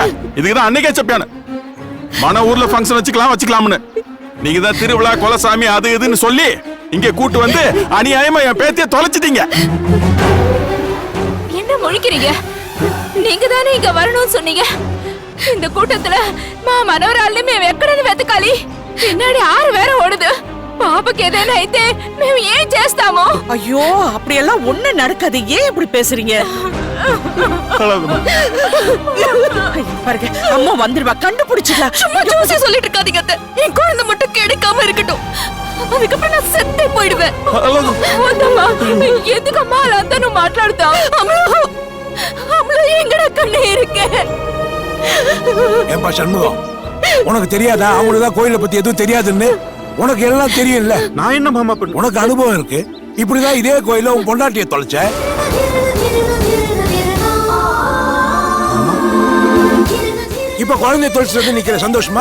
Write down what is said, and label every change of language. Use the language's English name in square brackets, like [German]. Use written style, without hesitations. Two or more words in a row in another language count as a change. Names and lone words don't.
[Tamil] இதுக்குதான் அன்னைக்கே செப்பியானு மன ஊர்ல ஃபங்க்ஷன் வச்சுக்கலாம்னு. நீங்க தான் திருவிழா கொலசாமி அது இதுன்னு சொல்லி இங்க கூட்டு வந்து அநியாயமா என் பேத்திய தொலைச்சிட்டீங்க. என்ன முழிக்கிறீங்க? நீங்க தானே இங்க வரணும்னு சொன்னீங்க. இந்த கூட்டத்துல [Telugu] మా మనవరాల్ని మేము ఎక్కడని వెతకాలి? [Tamil] பின்னாடி ஆறு வேற ஓடுது. பாப்பாக்கு ஏதேனா [Telugu] అయితే మేము ఏం చేస్తామో? [Tamil] ஐயோ, அப்படியெல்லாம் ஒண்ணு நடக்காது. ஏன் இப்படி பேசுறீங்க? பாருங்க, அம்மா வந்துருவா, கண்டுபிடிச்சிடலாம். சும்மா ஜோசி சொல்லிட்டு இருக்காதீங்க அத்தை. என் குழந்தை மட்டும் கிடைக்காம இருக்கட்டும். அதுக்கப்புறம் நான் செத்தே போயிடுவேன். [Telugu] వద్దమ్మా, ఎందుకమ్మా అలా అంతా నువ్వు మాట్లాడుతావు? [Tamil] అమ్మలో எங்கடா கண்ணே இருக்கே? ஏன்பா சண்முகம், உனக்கு தெரியாதா அவங்களுதான் கோயிலை பத்தி எதுவும் தெரியாதுன்னு? உனக்கு எல்லாம் தெரியும்ல. நான் என்ன மாமா பண்ண? உனக்கு அனுபவம் இருக்கு. இப்படிதான் இதே கோயில உன் பொண்டாட்டிய தொலைச்ச. இப்ப குழந்தைய தொலைச்சிட்டு நிக்கிற சந்தோஷமா?